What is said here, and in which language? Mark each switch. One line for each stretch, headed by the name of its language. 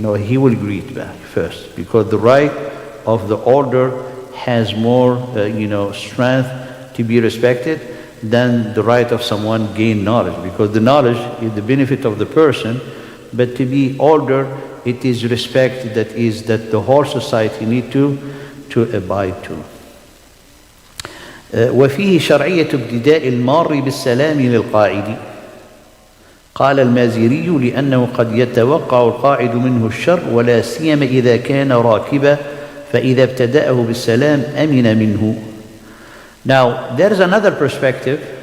English: No, he will greet back first, because the right of the older has more, strength to be respected than the right of someone gain knowledge. Because the knowledge is the benefit of the person, but to be older, it is respect that the whole society need to abide to.
Arabic: وفيه شرعية ابتداء المار بالسلام للقاعد. قال المازري لأنه قد يتوقع القاعد منه الشر ولا سيما إذا كان راكبا فإذا ابتدأه بالسلام أمن منه.
English: Now there is another perspective.